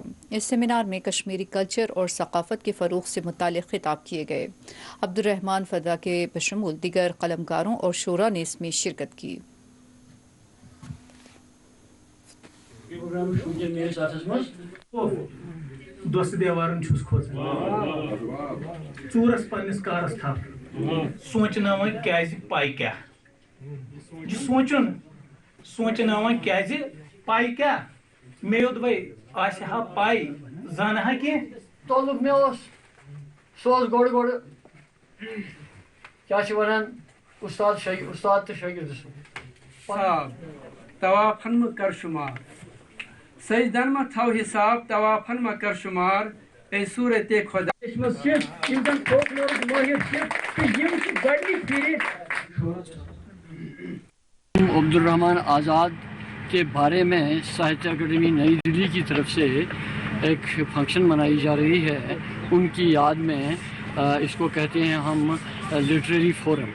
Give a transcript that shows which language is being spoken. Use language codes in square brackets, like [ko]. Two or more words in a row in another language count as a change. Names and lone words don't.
[ur] اس سیمینار میں کشمیری کلچر اور ثقافت کے فروغ سے متعلق خطاب کیے گئے. عبدالرحمان فضا کے بشمول دیگر قلمکاروں اور شعراء نے اس میں شرکت کی. [ks] دوست دیوارن چھس کھوژان ژوٗرس پننس کارس تھپھ سونچناوان کیازِ پاے کیا یہ سونچناوان کیازِ پاے کیا مے دوٚپے آسہِ ہا پاے زانہٕ ہا کینٛہہ تولُک مےٚ اوس سُہ اوس گۄڈٕ کیٛاہ چھِ وَنان اُستاد تہٕ شٲگِرد صاحب طوافن مہ کر شمار سجدن مہ تھو حساب طوافن مہ کر شمار اے صورت خدا منٛز چھِ یِم زَن فولکلورُک مٲہِر چھِ تہٕ یِم چھِ گۄڈنِچ پھِرِ [ur] عبدالرحمان آزاد کے بارے میں ساہتیہ اکیڈمی نئی دلی کی طرف سے ایک فنکشن منائی جا رہی ہے. ان کی یاد میں اس کو کہتے ہیں ہم لٹریری فورم.